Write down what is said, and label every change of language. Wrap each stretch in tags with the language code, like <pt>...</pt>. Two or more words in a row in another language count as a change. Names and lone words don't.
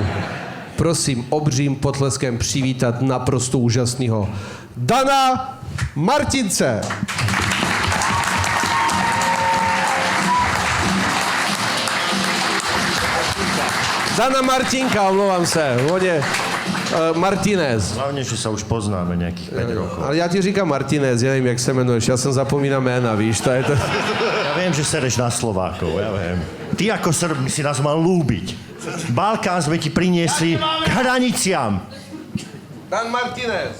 <cs>Prosím, obřím potleskem přivítat naprosto úžasného Dana Martince. Dana Martinka, omlouvám se. Hodně. Martinez.</cs> <sk>Hlavne, že sa už poznáme nejakých 5 rokov. Ale ja</sk> <cs>ti říkám</cs> <sk>Martinez, ja neviem, jak sa menuješ. Ja som zapomínal mena, víš, to je to... Ja viem, že sereš na Slovákov, ja viem. Ty ako Srb si nás mal lúbiť. Balkán sme ti priniesli k hraniciam. Dan Martinez.</sk>